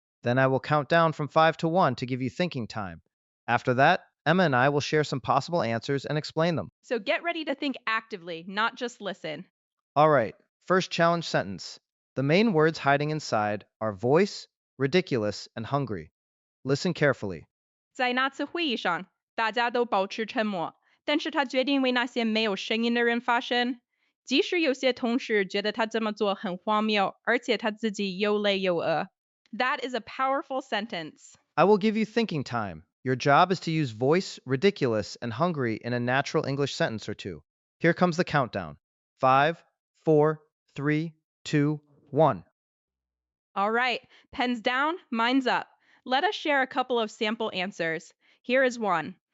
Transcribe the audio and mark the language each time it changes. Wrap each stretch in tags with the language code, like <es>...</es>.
<en>Then I will count down from 5 to 1 to give you thinking time. After that, Emma and I will share some possible answers and explain them. So get ready to think actively, not just listen. All right, first challenge sentence. The main words hiding inside are voice, ridiculous, and hungry. Listen carefully.</en> <zh>在那次会议上，大家都保持沉默，但是他决定为那些没有声音的人发声。即使有些同事觉得他这么做很荒谬，而且他自己又累又饿。</zh> <en>That is a powerful sentence. I will give you thinking time. Your job is to use voice, ridiculous, and hungry in a natural English sentence or two. Here comes the countdown. 5, 4, 3, 2, 1. All right, pens down, mine's up. Let us share a couple of sample answers. Here is one.</en>